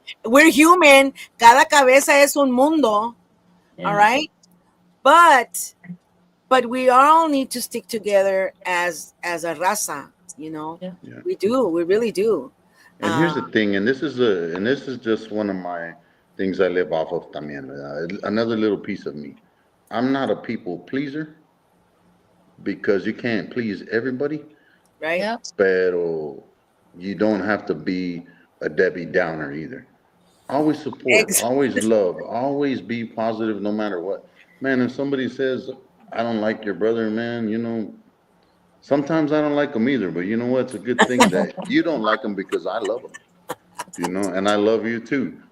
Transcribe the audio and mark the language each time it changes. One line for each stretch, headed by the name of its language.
English: We're human.
Spanish: Cada cabeza es un mundo.
English: All Yeah. right, but we all need to stick together as a raza. Yeah. Yeah. We do. We really do. And here's the Uh, thing, and this is just one of things I live off of
Spanish: también, ¿verdad?
English: Another little piece of me. I'm not a people pleaser because you can't please everybody, Right? Yep. pero you don't have to be a Debbie Downer either. Always support, Ex- always love, always be positive no matter what. Man, if somebody says, I don't like your brother, man, sometimes I don't like them either, but you know what? It's a good thing that you don't like them because I love them, and I love you too.